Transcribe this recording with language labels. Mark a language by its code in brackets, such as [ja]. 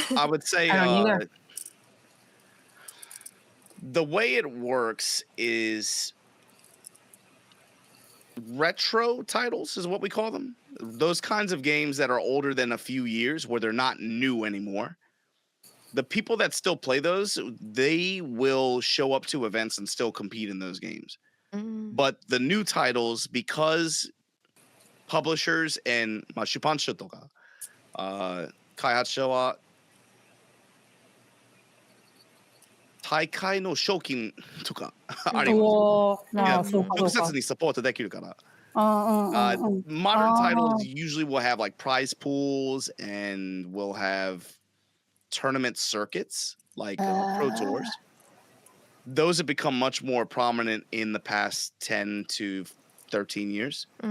[en] I would say the way it works is retro titles is what we call them. Those kinds of games that are older than a few years where they're not new anymore. The people that still play those, they will show up to events and still compete in those games. But the new titles, because publishers and [ja] 出版社とか開発者は大会の賞金とかあります。直接にサポートできるから。 [en] Modern titles usually will have like prize pools and will have tournament circuits like pro tours. Those have become much more prominent in the past 10 to 13 years.